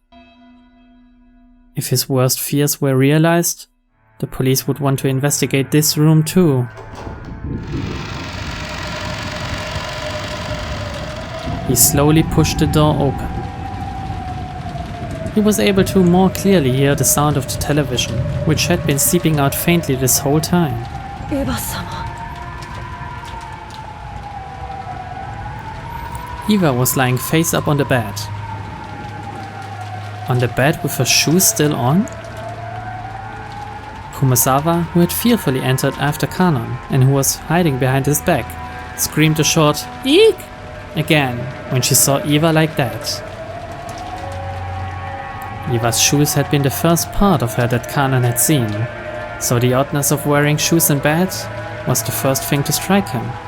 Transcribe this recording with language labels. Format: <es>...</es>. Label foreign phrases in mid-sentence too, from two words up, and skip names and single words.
<en>If his worst fears were realized, the police would want to investigate this room too. He slowly pushed the door open. He was able to more clearly hear the sound of the television, which had been seeping out faintly this whole time. Eva-sama. Eva was lying face up on the bed. On the bed with her shoes still on? Kumasawa, who had fearfully entered after Kanon and who was hiding behind his back, screamed a short "Eek!" again when she saw Eva like that. Eva's shoes had been the first part of her that Kanon had seen, so the oddness of wearing shoes in bed was the first thing to strike him.</en>